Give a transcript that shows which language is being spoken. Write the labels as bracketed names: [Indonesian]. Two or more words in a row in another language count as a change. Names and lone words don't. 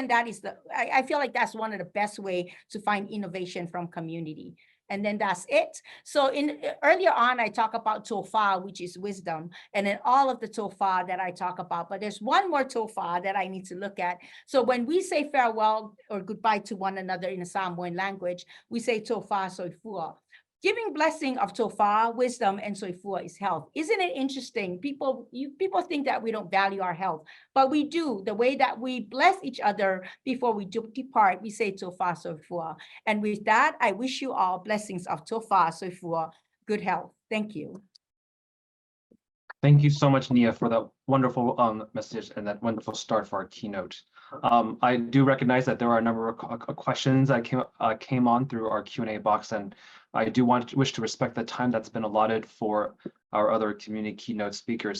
[English] That is I feel like that's one of the best way to find innovation from community. And then that's it. So earlier on, I talk about tofa, which is wisdom, and then all of the tofa that I talk about. But there's one more tofa that I need to look at. So when we say farewell or goodbye to one another in the Samoan language, we say [Samoan] tofa soifua. [English] Giving blessing of tofa, wisdom, and soifua is health. Isn't it interesting? People think that we don't value our health, but we do. The way that we bless each other before we depart, we say [Samoan] tofa soifua. [English] And with that, I wish you all blessings of [Samoan] tofa soifua, [English] good health. Thank you. Thank you so much, Nia, for that wonderful message and that wonderful start for our keynote. I do recognize that there are a number of questions that came on through our Q&A box, and I do wish to respect the time that's been allotted for our other community keynote speakers.